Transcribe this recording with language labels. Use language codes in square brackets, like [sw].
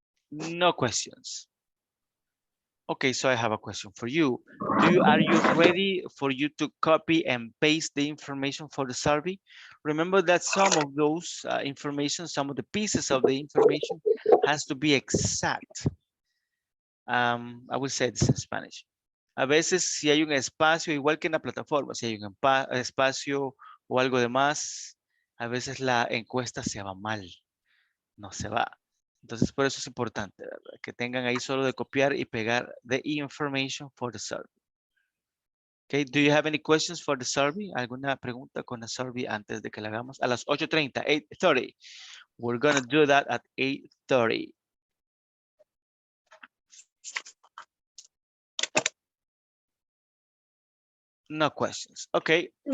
[en] No questions. Okay, so I have a question for you. Are you ready for you to copy and paste the information for the survey? Remember that some of those information, some of the pieces of the information has to be exact. I will say this in Spanish. [es] A veces si hay un espacio, igual que en la plataforma, si hay un espacio o algo de más, a veces la encuesta se va mal, no se va. Entonces, por eso es importante, ¿verdad? Que tengan ahí solo de copiar y pegar [en] the information for the survey. Okay, do you have any questions for the survey? [es] ¿Alguna pregunta con la survey antes de que la hagamos? A las 8:30, 8:30. [en] We're gonna do that at 8:30. No questions. Okay.